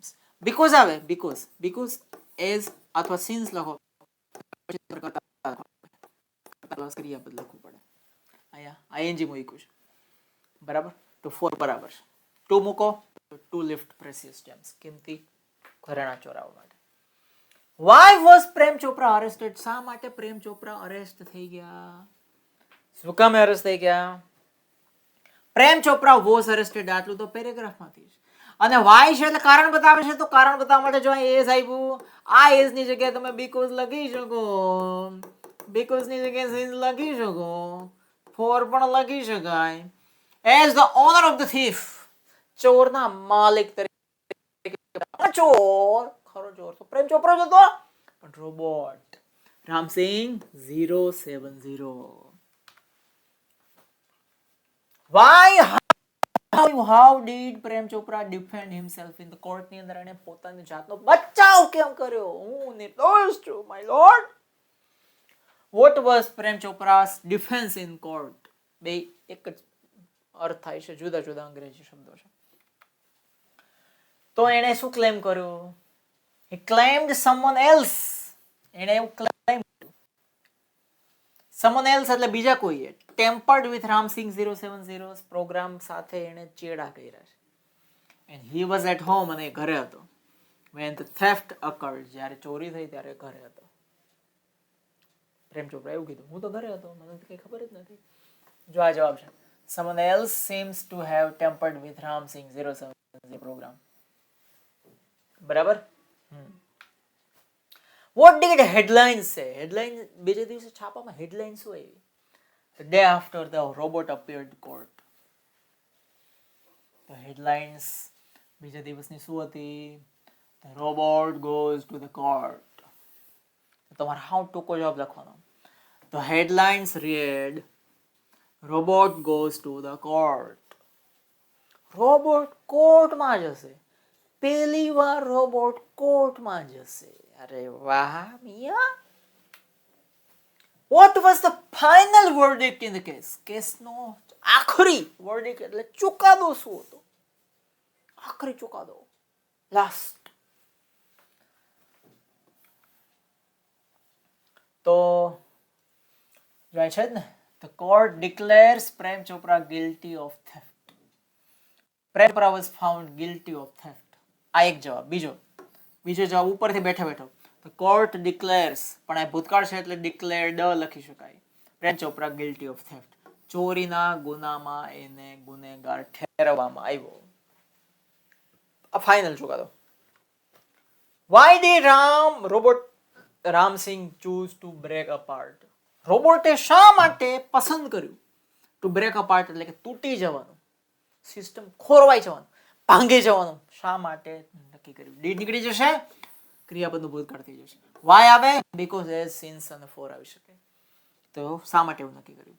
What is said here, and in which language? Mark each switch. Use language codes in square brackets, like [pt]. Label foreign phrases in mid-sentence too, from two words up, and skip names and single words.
[gu] બીકોઝ આવે, [en] because as [gu] અથવા સિન્સ લખો, ક્રિયાપદ લખવું પડે. અહીંયા ing મૂક્યું છે, બરાબર? તો ફોર બરાબર છે. ટુ મૂકો [en] to lift precious gems, [gu] કિંમતી ઘરેણા ચોરાવવા માટે. [en] Why was પ્રેમ ચોપરા arrested? [gu] શા માટે પ્રેમ ચોપરા અરેસ્ટ થઈ ગયા? શું કામ અરેસ્ટ થઈ ગયા? [en] પ્રેમ ચોપરા was arrested, [gu] આટલું તો પેરેગ્રાફમાંથી જ. અને વાય છે એટલે કારણ બતાવે છે, તો કારણ બતાવવા માટે જો એઝ આવ્યું, આ એઝ ની જગ્યાએ તમે બીકોઝ લખી શકો, બીકોઝ ની જગ્યાએ સિન્સ લખી શકો, ફોર પણ લખી શકાય. [en] as the owner of the thief, [gu] ચોરના માલિક તરીકે. ચોર ખરો ચોર તો પ્રેમ ચોપરો જ હતો, પણ રોબોટ રામસિંગ 070. [en] વાય how did પ્રેમ ચોપરા defend himself in the court? [gu] ની અંદર એને પોતાની જાતનો બચાવ કેમ કર્યો? હું નિર્દોષ છું [en] my lord. what was પ્રેમ ચોપરા's defense in court? [gu] બે એક જ અર્થ થાય છે, જુદા જુદા અંગ્રેજી શબ્દો છે. તો એને શું ક્લેમ કર્યું? [en] he claimed someone else. [gu] એને એવું ક્લેમ [en] someone else [gu] એટલે બીજા કોઈએ [en] tampered with [gu] રામસિંગ 070 પ્રોગ્રામ સાથે એને ચેડા કર્યા છે. [en] and he was at home, [gu] અને ઘરે હતો. [en] when the theft occurred, [gu] જ્યારે ચોરી થઈ ત્યારે ઘરે હતો. પ્રેમ ચોપરા એવું કીધું, હું તો ઘરે હતો, મને તો કઈ ખબર જ નથી. જો આ જવાબ છે. [en] someone else seems to have tampered with Ramsing 070 program. બરાબર. what did headlines say? [gu] headline બીજે દિવસે છાપામાં headline શું આવી? [en] the day after the robot appeared court. the headlines [gu] બીજે દિવસની શું હતી? [en] the robot goes to the court. [gu] તમારે હાવ ટૂંકો જવાબ લખવાનો. [en] the headlines read robot goes to the court. [gu] રોબોટ કોર્ટમાં જશે. પહેલી વાર રોબોટ કોર્ટમાં જશે. અરે વાહ મિયા. [en] what was the final verdict in the case? [gu] કેસનો આખરી verdict એટલે ચુકાદો શું હતો? આખરી ચુકાદો, લાસ્ટ. તો જાય છે જ ને, [en] the court declares પ્રેમ ચોપરા guilty of theft. પ્રેમ ચોપરા was found guilty of theft. [gu] આ એક જવાબ. બીજો જવાબ ઉપરથી બેઠા બેઠો, [en] the court declares, [gu] પણ આ ભૂતકાળ છે એટલે declared લખી શકાય. [en] પ્રેમ ચોપરા guilty of theft, [gu] ચોરીના ગુનામાં એને ગુનેગાર ઠેરવવામાં આવ્યો. આ ફાઇનલ ચુકાદો. [en] why did Ramsing choose to break apart? [gu] રોબોટે શા માટે પસંદ કર્યું [en] to break apart, [gu] એટલે કે તૂટી જવાનું, સિસ્ટમ ખોરવાઈ જવાનું, ભાંગી જવાનું? શા માટે નક્કી કર્યું? ડીડ નીકળી જશે, ક્રિયાપદનું ભૂતકાળ થઈ જશે. વાય આવે [en] because as, [gu] સિન્સ અને ફોર આવી શકે. તો શા માટે એવું નક્કી કર્યું?